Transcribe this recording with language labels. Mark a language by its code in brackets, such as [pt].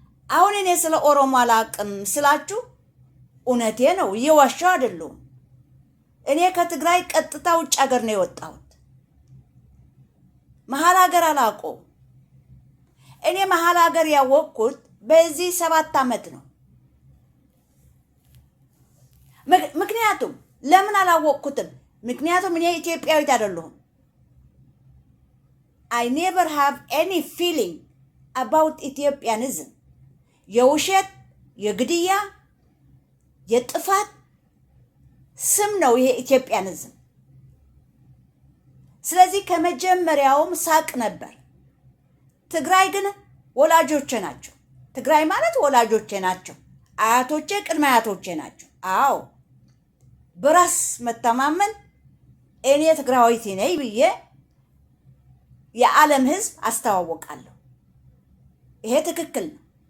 [am] አሁን እኔ ስለ ኦሮሞ አላቅም ስላችሁ እውነቴ ነው፣ እየዋሻው አይደለም። እኔ ከትግራይ ቀጥታ ውጭ ሀገር ነው የወጣሁት። መሀል ሀገር አላውቀውም። እኔ መሀል ሀገር ያወቅኩት በዚህ 7 ዓመት ነው። ምክንያቱም ለምን አላወቅኩትም? ምክንያቱም እኔ ኢትዮጵያዊት አይደለሁም። [en] I never have any feeling about Ethiopianism. [am] የውሸት፣ የግድያ፣ የጥፋት ስም ነው ይሄ ኢትዮጵያንዝም። ስለዚህ ከመጀመሪያውም ሳቅ ነበር። ትግራይ ግን ወላጆቼ ናቸው። ትግራይ ማለት ወላጆቼ ናቸው። አያቶቼ፣ ቅድመ አያቶቼ ናቸው። አዎ በራስ መተማመን እኔ ትግራዋይቲ ነኝ ብዬ የዓለም ህዝብ አስተዋወቃለሁ። ይሄ ትክክል ነው።